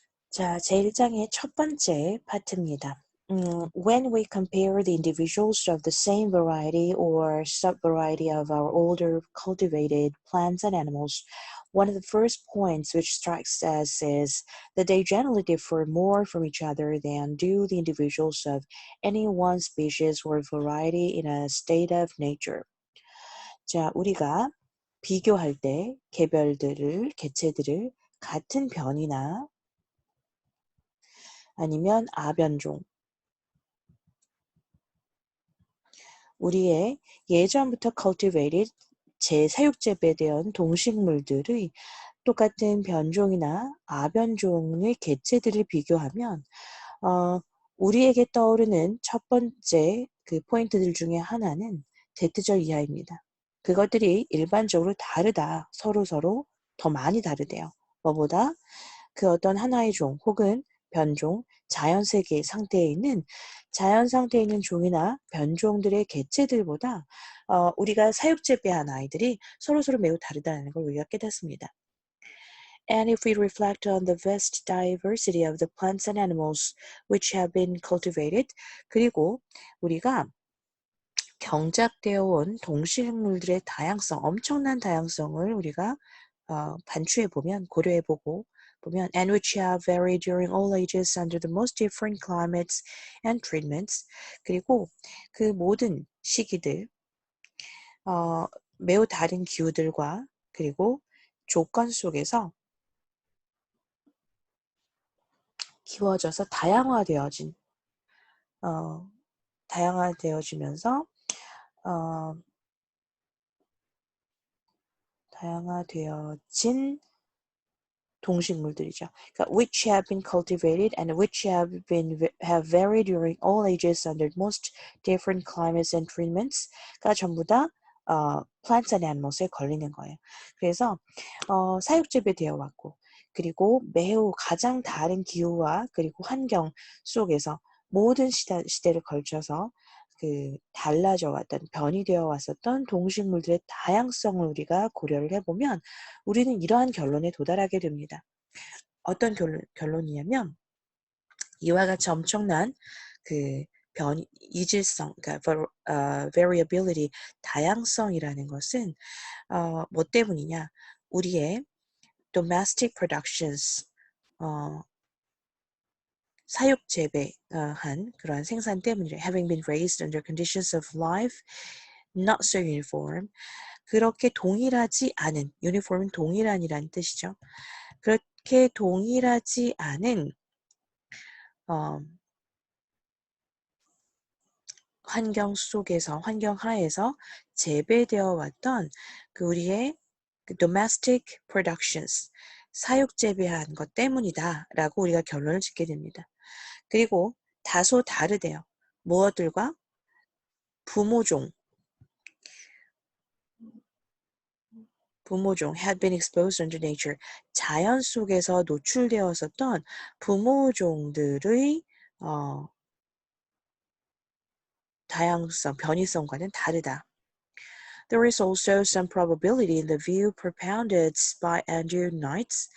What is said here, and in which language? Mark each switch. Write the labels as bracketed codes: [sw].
[ko] 자, 제1장의 첫 번째 파트입니다. [en] When we compare the individuals of the same variety or subvariety of our older cultivated plants and animals, one of the first points which strikes us is that they generally differ more from each other than do the individuals of any one species or variety in a state of nature. [ko] 자, 우리가 비교할 때 개체들을 같은 변이나 아니면 아변종, 우리의 예전부터 cultivated 재사육 재배되었던 동식물들의 똑같은 변종이나 아변종의 개체들을 비교하면 우리에게 떠오르는 첫 번째 그 포인트들 중에 하나는 대트절 이하입니다. 그것들이 일반적으로 다르다. 서로 더 많이 다르대요. 뭐보다 그 어떤 하나의 종 혹은 변종, 자연 세계 상태에 있는 자연 상태에 있는 종이나 변종들의 개체들보다 우리가 사육 재배한 아이들이 서로 매우 다르다는 걸 우리가 깨닫습니다. [en] And if we reflect on the vast diversity of the plants and animals which have been cultivated, [ko] 그리고 우리가 경작되어 온 동식물들의 다양성, 엄청난 다양성을 우리가 반추해 보면, 고려해 보면, [en] and which have varied during all ages under the most different climates and treatments. [ko] 그리고 그 모든 시기들, 매우 다른 기후들과 그리고 조건 속에서 키워져서 다양화되어지면서 다양화되어진 동식물들이죠. 그러니까 [en] which have been cultivated and which have varied during all ages under most different climates and treatments가 [ko] 전부 다 [en] plants and animals에 [ko] 걸리는 거예요. 그래서 사육재배되어 왔고 그리고 매우 가장 다른 기후와 그리고 환경 속에서 모든 시대를 걸쳐서 그 달라져 왔던 변이되어 왔었던 동식물들의 다양성을 우리가 고려를 해보면 우리는 이러한 결론에 도달하게 됩니다. 어떤 결론이냐면 이와 같이 엄청난 그 이질성, 그러니까 variability, 다양성이라는 것은 뭐 때문이냐? 우리의 domestic productions, 사육 재배한 그러한 생산 때문이래. [en] Having been raised under conditions of life not so uniform. [ko] 그렇게 동일하지 않은, uniform은 동일한이라는 뜻이죠. 그렇게 동일하지 않은 환경 하에서 재배되어 왔던 그 우리의 그 domestic productions, 사육 재배한 것 때문이다라고 우리가 결론을 짓게 됩니다. 그리고 다소 다르대요. 무엇들과? 부모종 [en] had been exposed under nature. [ko] 자연 속에서 노출되었었던 부모종들의 다양성, 변이성과는 다르다. [en] There is also some probability in the view propounded by Andrew Knight.